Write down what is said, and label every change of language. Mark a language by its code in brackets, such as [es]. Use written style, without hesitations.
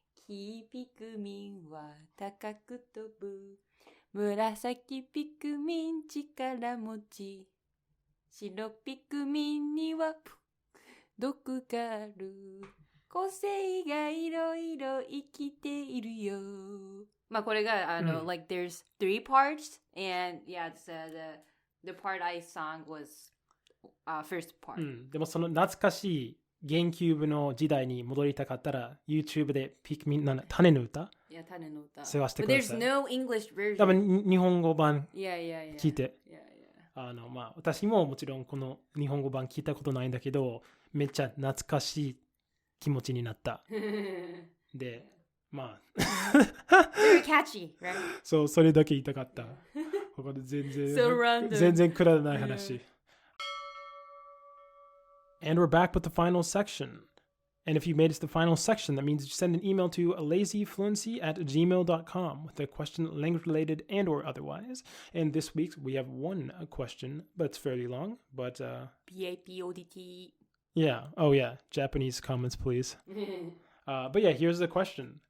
[ja] 黄ピクミンは高く飛ぶ。紫ピクミン力持ち。白ピクミンには毒がある。個性がいろいろ生きているよ。 [en] まあこれがlike there's 3 parts and yeah it's, the part I sang was first part、 [ja] でもその懐かしいゲームキューブの時代に戻りたかったら YouTube でピクミン種の歌種の歌探してください。 [en] But there's no English version [ja] 多分日本語版聞いて、まあ私ももちろんこの日本語版聞いたことないんだけどめっちゃ懐かしい気持ちになったでまあ [en] Very catchy, right? [ja] そうそれだけ言いたかったここで全然くだらない話 [en] And we're back with the final section. And if you made it to the final section, that means you send an email to lazyfluency@gmail.com with a question language related and or otherwise. And this week we have one question, but it's fairly long. But PAPODT. Yeah. Oh yeah. Japanese comments, please. But yeah, here's the question.